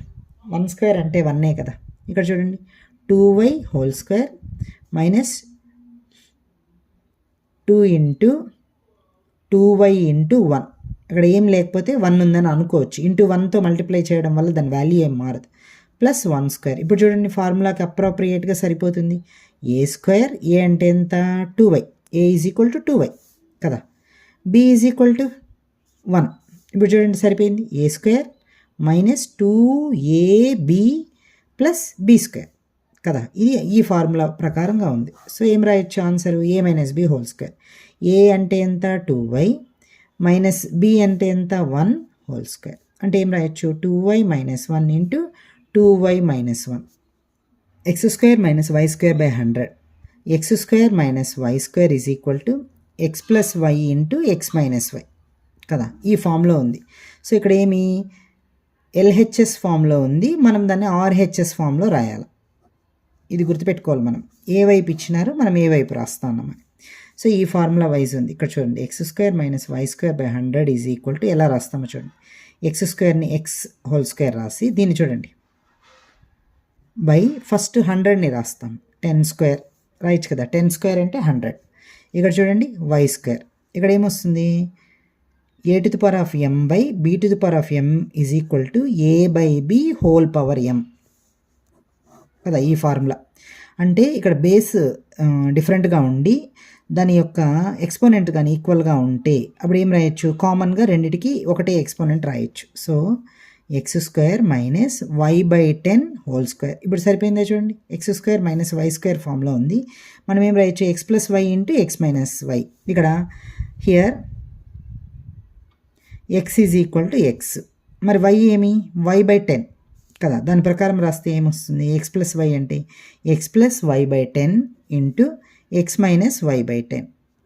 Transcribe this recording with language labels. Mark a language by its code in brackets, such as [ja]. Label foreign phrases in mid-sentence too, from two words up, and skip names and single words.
[te] 1² అంటే 1 కదా. ఇక్కడ చూడండి, 2y² - 2 × 2y × 1. ఇక్కడ ఏం లేకపోతే 1 ఉందని అనుకోవచ్చు. ఇంటూ 1తో మల్టిప్లై చేయడం వల్ల దాని వాల్యూ ఏం మారదు. +1². ఇప్పుడు చూడండి, ఫార్ములాకి అప్రోప్రియేట్గా సరిపోతుంది. a² a అంటే ఎంత, 2y, a = 2y కదా. b = 1. ఇప్పుడు చూడండి సరిపోయింది, a² - 2ab + b² కదా. ఇది ఈ ఫార్ములా ప్రకారంగా ఉంది. సో ఏం రాయొచ్చు ఆన్సర్, a - b². a అంటే ఎంత, 2y - b అంటే ఎంత, 1² అంటే ఏం రాయొచ్చు, 2y - 1 × 2y - 1. x² - y²/100. x² - y² = x + y × x - y కదా. ఈ ఫామ్లో ఉంది. సో ఇక్కడ ఏమి, LHS ఫామ్లో ఉంది, మనం దాన్ని RHS ఫామ్లో రాయాలి. ఇది గుర్తుపెట్టుకోవాలి. మనం ఏ వైపు ఇచ్చినారో మనం ఏ వైపు రాస్తా ఉన్నామని. సో ఈ [en] formula wise [te] ఉంది. ఇక్కడ చూడండి, x² - y²/100 ఎలా రాస్తామో చూడండి. x²ని x² రాసి దీన్ని చూడండి [en] by first [te] 100ని రాస్తాం. 10² రాయొచ్చు కదా. 10² అంటే 100. ఇక్కడ చూడండి, y². ఇక్కడ ఏమొస్తుంది, a⁴m/b⁴m = a/b² కదా. ఈ ఫార్ములా అంటే ఇక్కడ [en] base different [te] ఉండి దాని యొక్క ఎక్స్పోనెంట్ కానీ ఈక్వల్గా ఉంటే అప్పుడు ఏం రాయొచ్చు, కామన్గా రెండిటికి ఒకటే ఎక్స్పోనెంట్ రాయొచ్చు. సో x² - y/10². ఇప్పుడు సరిపోయిందా చూడండి, x² - y² ఫామ్లో ఉంది. మనం ఏం రాయొచ్చు, x + y × x - y. ఇక్కడ హియర్ x = x, మరి y ఏమి, y/10 కదా, దాని ప్రకారం రాస్తే ఏమొస్తుంది, [en] x plus y [te] అంటే [en] x plus y by 10 into x minus y by 10.